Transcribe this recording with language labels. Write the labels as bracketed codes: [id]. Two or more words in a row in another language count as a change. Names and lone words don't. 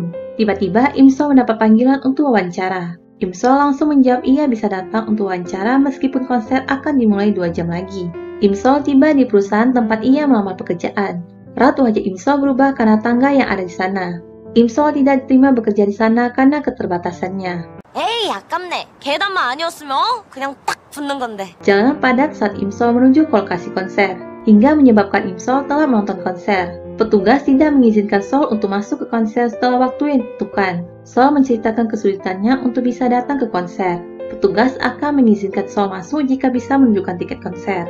[id] Tiba-tiba Imsol mendapat panggilan untuk wawancara. Imsol langsung menjawab ia bisa datang untuk wawancara meskipun konser akan dimulai 2 jam lagi. Imsol tiba di perusahaan tempat ia melamar pekerjaan. Raut wajah Imsol berubah karena tangga yang ada di sana. Imsol tidak diterima bekerja di sana karena keterbatasannya. [ko] 에이, 아깝네. 계단만 아니었으면 그냥 딱 붙는 건데. [id] Jalanan padat saat Imsol menuju ke lokasi konser, hingga menyebabkan Imsol telah menonton konser. Petugas tidak mengizinkan Sol untuk masuk ke konser setelah waktu yang ditentukan. Sol menceritakan kesulitannya untuk bisa datang ke konser. Petugas akan mengizinkan Sol masuk jika bisa menunjukkan tiket konser.